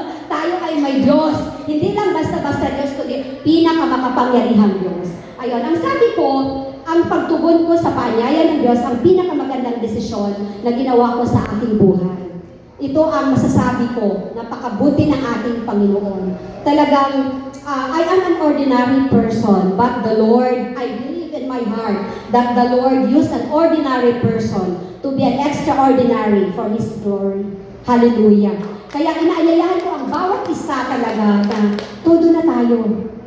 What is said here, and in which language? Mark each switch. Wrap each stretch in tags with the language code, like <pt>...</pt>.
<tl>Tayo ay may Diyos. Hindi lang basta-basta Diyos, kundi pinakamakapangyarihang Diyos. Ayun, ang sabi ko, ang pagtugon ko sa paanyaya ng Diyos, ang pinakamagandang desisyon na ginawa ko sa aking buhay. Ito ang masasabi ko, napakabuti ng ating Panginoon. Talagang,</tl> <en>I am an ordinary person, but the Lord, I believe in my heart that the Lord used an ordinary person to be an extraordinary for His glory. Hallelujah.</en> <tl>Kaya inaayayahan ko ang bawat isa talaga na todo na tayo.</tl>